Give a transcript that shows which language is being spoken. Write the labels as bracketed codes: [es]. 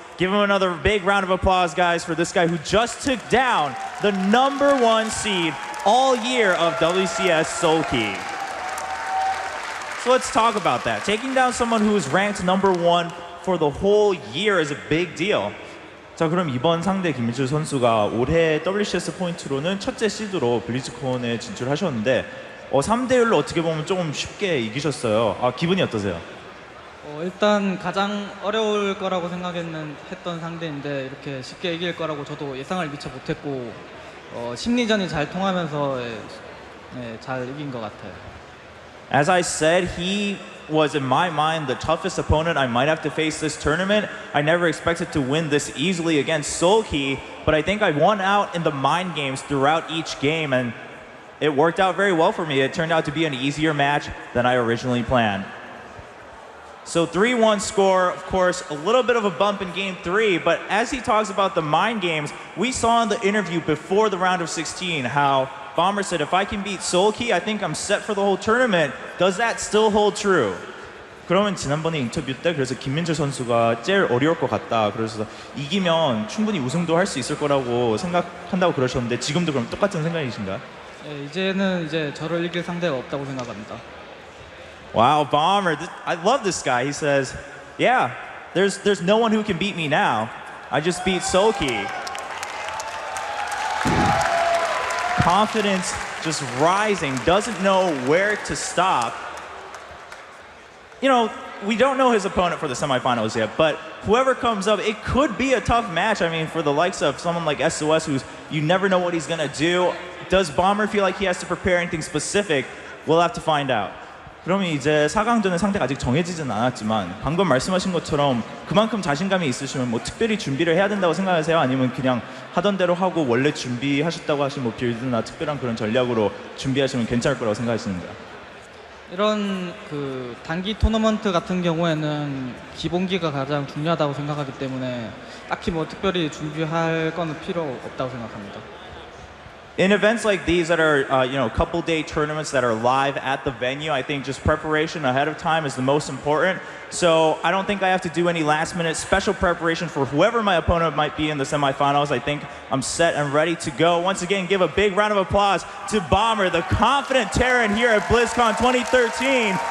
[en] Give him another big round of applause, guys, for this guy who just took down the #1 seed all year of WCS, Soulkey. So let's talk about that. Taking down someone who is ranked #1 for the whole year is a big deal. [ko] 자, 그럼 이번 상대 김민철 선수가 올해 WCS 포인트로는 첫째 시드로 블리즈콘에 진출하셨는데 3대1로 어떻게 보면 조금 쉽게 이기셨어요. 기분이 어떠세요? 일단 가장 어려울 거라고 했던 상대인데 이렇게 쉽게 이길 거라고 저도 예상을 미처 못했고 심리전이 잘 통하면서 잘 이긴 것 같아요. [en] As I said, he was in my mind the toughest opponent I might have to face this tournament. I never expected to win this easily against Soulkey, but I think I won out in the mind games throughout each game, and it worked out very well for me. It turned out to be an easier match than I originally planned. So 3-1 score, of course, a little bit of a bump in game 3, but as he talks about the mind games, we saw in the interview before the round of 16 how Bomber said, if I can beat Soulkey, I think I'm set for the whole tournament. Does that still hold true? [ko] 그러면 지난번에 인터뷰 때 그래서 김민재 선수가 제일 어려울 것 같다. 그래서 이기면 충분히 우승도 할 수 있을 거라고 생각한다고 그러셨는데 지금도 그럼 똑같은 생각이신가요? 예, 이제는 이제 저를 이길 상대가 없다고 생각합니다. [en] Wow, Bomber! I love this guy. He says, "Yeah, there's no one who can beat me now. I just beat Soulkey." Confidence just rising. Doesn't know where to stop. You know, we don't know his opponent for the semifinals yet, but whoever comes up, it could be a tough match. I mean, for the likes of someone like SOS, who's you never know what he's gonna do. Does Bomber feel like he has to prepare anything specific? We'll have to find out. [ko] 그러면 이제 4강전의 상대가 아직 정해지진 않았지만 방금 말씀하신 것처럼 그만큼 자신감이 있으시면 뭐 특별히 준비를 해야 된다고 생각하세요? 아니면 그냥 하던 대로 하고 원래 준비하셨다고 하신 뭐 빌드나 특별한 그런 전략으로 준비하시면 괜찮을 거라고 생각하시는가요? 이런 그 단기 토너먼트 같은 경우에는 기본기가 가장 중요하다고 생각하기 때문에 딱히 뭐 특별히 준비할 거는 필요 없다고 생각합니다. [en] In events like these that are, couple day tournaments that are live at the venue, I think just preparation ahead of time is the most important. So I don't think I have to do any last minute special preparation for whoever my opponent might be in the semifinals. I think I'm set and ready to go. Once again, give a big round of applause to Bomber, the confident Terran here at Blizzcon 2013.